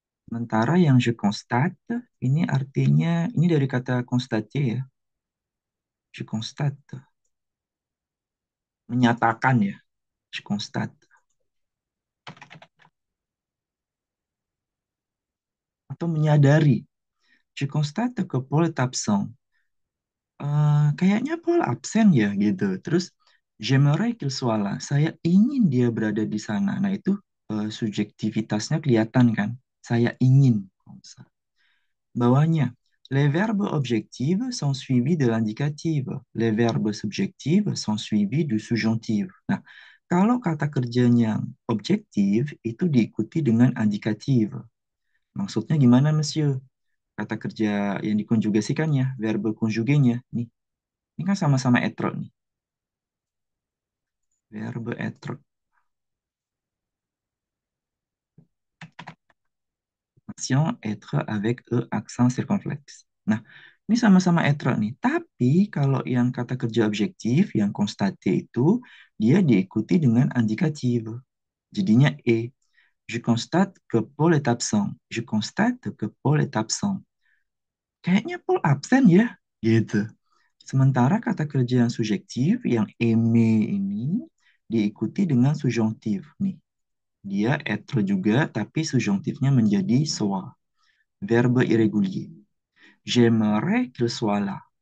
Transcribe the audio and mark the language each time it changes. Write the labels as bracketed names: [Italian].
[Indonesian] Sementara yang [French] je constate, [Indonesian] ini artinya, ini dari kata constater ya, je constate, menyatakan ya, je constate, atau menyadari. [French] Je constate que Paul est absent. [Indonesian] Kayaknya Paul absen ya gitu. [French] Terus, j'aimerais qu'il soit là. [Indonesian] Saya ingin dia berada di sana. Nah itu subjektivitasnya kelihatan kan. Saya ingin. Bawahnya, [French] les verbes objectifs sont suivis de l'indicatif. Les verbes subjectifs sont suivis du subjonctif. [Indonesian] Nah, kalau kata kerjanya objektif, itu diikuti dengan indikatif. Maksudnya gimana, Monsieur? Kata kerja yang dikonjugasikannya, verbe konjugenya. Nih, ini kan sama-sama être nih. [French] Verbe être. Action, être avec E accent circonflexe. [Indonesian] Nah, ini sama-sama être nih. Tapi kalau yang kata kerja objektif, yang constate itu, dia diikuti dengan indikatif. Jadinya E. [French] Je constate que Paul est absent. Je constate que Paul est absent. [Indonesian] Kayaknya Paul absen ya, gitu. Sementara kata kerja yang subjektif, yang aimer ini, diikuti dengan subjonctif. Nih, dia être juga, tapi subjonctifnya menjadi soit. [French] Verbe irrégulier. J'aimerais qu'il soit là.